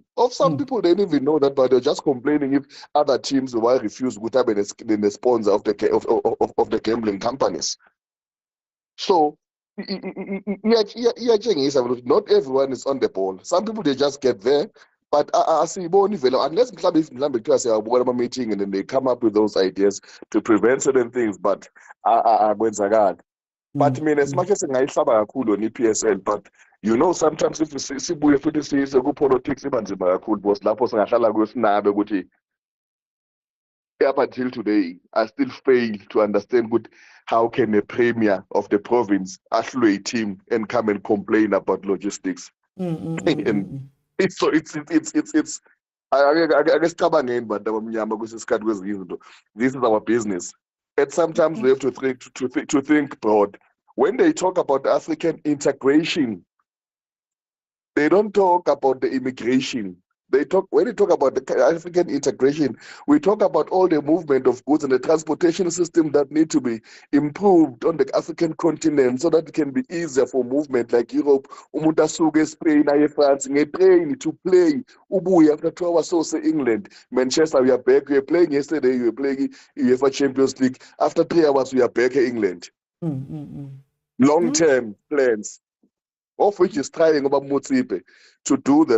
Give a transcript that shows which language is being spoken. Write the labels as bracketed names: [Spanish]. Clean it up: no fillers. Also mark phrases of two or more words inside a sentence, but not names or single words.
[English] Of some people, they didn't even know that, but they're just complaining if other teams will refuse to have the sponsor of the gambling companies. So not everyone is on the ball. Some people they just get there, but [Zulu] asiyiboni vele [English] unless [Zulu] mhlambe kuthiwa siyabona ama-meeting [English] and then they come up with those ideas to prevent certain things, but akwenzakali. But mina as much as [Zulu] singayihlaba kakhulu [English] on i-PSL, but you know sometimes if [Zulu] sibuye futhi sise ku-politics iba nzima kakhulu [English] because [Zulu] lapho singahlala kwesinabe ukuthi [English] up until today, I still fail to understand how can a premier of the province ahlule a team and come and complain about logistics. And it's I guess but this is our business. And sometimes we have to think broad. When they talk about African integration, they don't talk about the immigration. When they talk about the African integration, we talk about all the movement of goods and the transportation system that need to be improved on the African continent so that it can be easier for movement like Europe. [Zulu] Umuntu asuke Spain, aye France, [English] train to play. Ubuye after 2 hours so say England, Manchester, we are back. We were playing yesterday. We were playing UEFA Champions League. After 3 hours, we are back in England. Long-term plans, of which is trying about Motsepe to do this.